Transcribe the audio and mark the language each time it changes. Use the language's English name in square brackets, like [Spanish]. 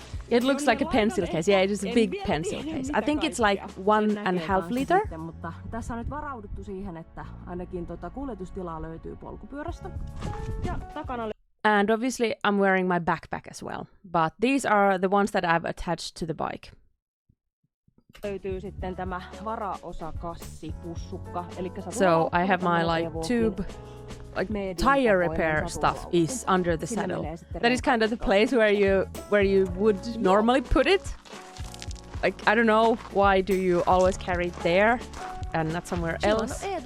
[English] It looks like a pencil case. Yeah, it is a big pencil case. I think it's like 1.5 liter. [Finnish] Mutta tässä on nyt varauduttu siihen, että ainakin kuljetustilaa löytyy polkupyörästä. Ja takana [English] And obviously I'm wearing my backpack as well. But these are the ones that I've attached to the bike. [Finnish] löytyy sitten tämä varaosakassi pussukka. [English] So I have my like tube, like tire repair stuff is under the saddle. That is kind of the place where you would normally put it. Like I don't know, why do you always carry it there and not somewhere else?